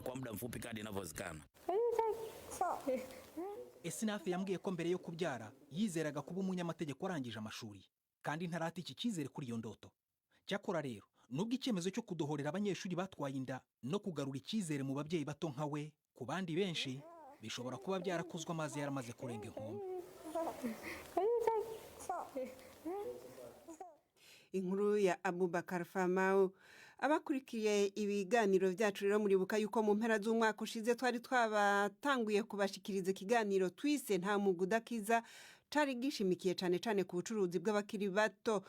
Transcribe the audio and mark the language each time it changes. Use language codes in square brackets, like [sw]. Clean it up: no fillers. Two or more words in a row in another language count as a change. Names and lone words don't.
[rw] Esinath yambwiye ko mbere yo kubyara yizeraga kuba umunyamategeko arangije amashuri, kandi ntarata iki cyizere kuri iyo ndoto. Cyakora rero, nubwo icyemezo cyo kudohorera abanyeshuri batwaye inda no kugarura icyizere mu babyeyi bato nka we, ku bandi benshi bishobora kuba byarakozwe amazi yaramaze kurenga inkombe. Inkuru ya Abubakar Famau. [rn] Abakurikiye ibiganiro byacu rero muribuka yuko mu mpera z'umwaka ushize twari twabatanguye kubashikiriza ikiganiro twise nta mugudakiza, cari gishimikiye cyane ku bucuruzi bw'abakiri bato.